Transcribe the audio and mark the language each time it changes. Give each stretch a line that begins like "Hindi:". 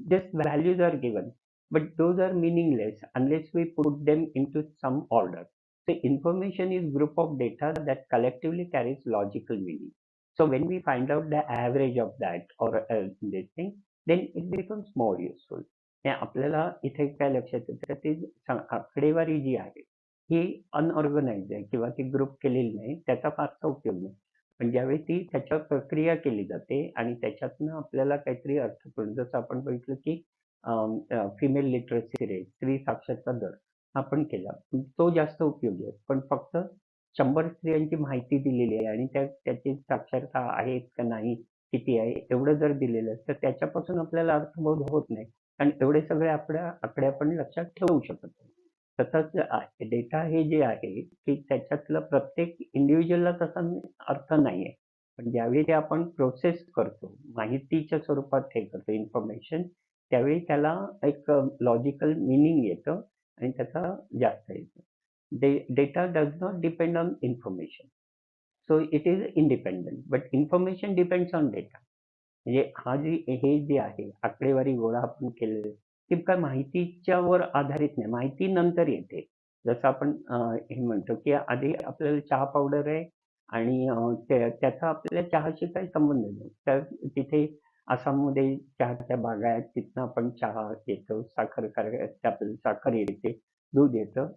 English: Just values are given, but those are meaningless unless we put them into some order. So information is group of data that collectively carries logical meaning. So when we find out the average of that or this thing, then it becomes more useful.
Marathi: हे आपल्याला इथे काय लक्षात येतं, ती आकडेवारी जी आहे ही unorganise आहे किंवा ती ग्रुप केलेली नाही, त्याचा फारसा उपयोग नाही. पण ज्यावेळी ती त्याच्यावर प्रक्रिया केली जाते आणि त्याच्यातनं आपल्याला काहीतरी अर्थपूर्ण, जसं आपण बघितलं की फिमेल लिटरसी रेट, स्त्री साक्षरता दर आपण केला, तो जास्त उपयोगी आहे. पण फक्त 100 स्त्रियांची माहिती दिलेली आहे आणि त्याची साक्षरता आहे का नाही, किती आहे, एवढं जर दिलेलं आहे तर त्याच्यापासून आपल्याला अर्थबोध होत नाही आणि एवढे सगळे आकडे आपण लक्षात ठेवू शकत नाही. तसंच डेटा हे जे आहे की त्याच्यातलं प्रत्येक इंडिव्हिज्युअलला तसा अर्थ नाहीये, पण ज्यावेळी ते आपण प्रोसेस करतो, माहितीच्या स्वरूपात हे करतो इन्फॉर्मेशन, त्यावेळी त्याला एक लॉजिकल मिनिंग येतं आणि त्याचा जास्त येतं.
English: Data does not depend on information, so it is independent, but information depends on data.
Marathi: म्हणजे हे जे आहे आकडेवारी गोळा आपण केलेले ती काय माहितीच्या वर आधारित नाही, माहिती नंतर येते. जसं आपण हे म्हणतो की आधी आपल्याला चहा पावडर आहे आणि त्याचा आपल्याला चहाशी काही संबंध नाही. तर तिथे आसाममध्ये चहाच्या बागा आहेत, तिथनं आपण चहा येतो, आपल्याला साखर येते, दूध येतं.